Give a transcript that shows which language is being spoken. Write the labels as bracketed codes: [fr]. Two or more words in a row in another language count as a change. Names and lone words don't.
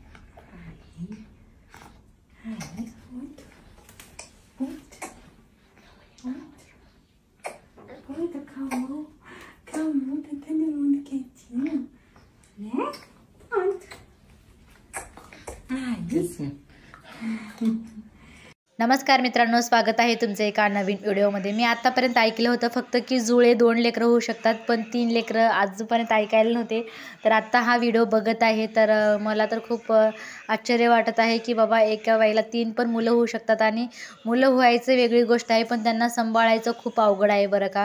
[pt] Aí, outro. Calma. Calma, tá todo mundo quietinho. Né? Pronto. Isso. [mr] नमस्कार मित्रांनो, स्वागत आहे तुमचं एका नवीन व्हिडिओमध्ये। मी आतापर्यंत ऐकलं होतं फक्त की जुळे 2 लेकरं होऊ शकतात, पण 3 लेकरं आजपर्यंत ऐकायला नव्हते। तर आता हा व्हिडिओ बघत आहे तर मला तर खूप आश्चर्य वाटत आहे की बाबा एका बाईला 3 पण मुलं होऊ शकतात आणि मुलं व्हायचं वेगळी गोष्ट आहे, पण त्यांना सांभाळायचं खूप अवघड आहे बरं का।